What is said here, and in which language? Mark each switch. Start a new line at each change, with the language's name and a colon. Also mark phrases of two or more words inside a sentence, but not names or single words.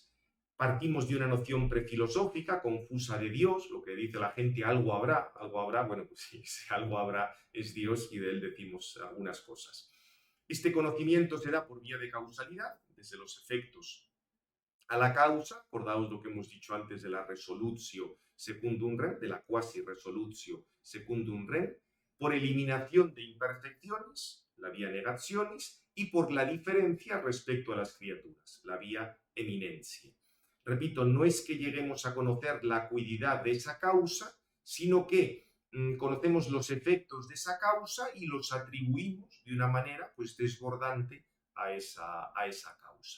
Spanish: Partimos de una noción prefilosófica confusa de Dios, lo que dice la gente, algo habrá, bueno, pues sí, algo habrá es Dios y de él decimos algunas cosas. Este conocimiento se da por vía de causalidad, desde los efectos a la causa, acordaos lo que hemos dicho antes de la
Latin: resolutio secundum rem,
Spanish: de la
Latin: quasi resolutio secundum rem,
Spanish: por eliminación de imperfecciones, la vía negationis, y por la diferencia respecto a las criaturas, la vía eminencia. Repito, no es que lleguemos a conocer la acuidad de esa causa, sino que conocemos los efectos de esa causa y los atribuimos de una manera pues desbordante a esa causa.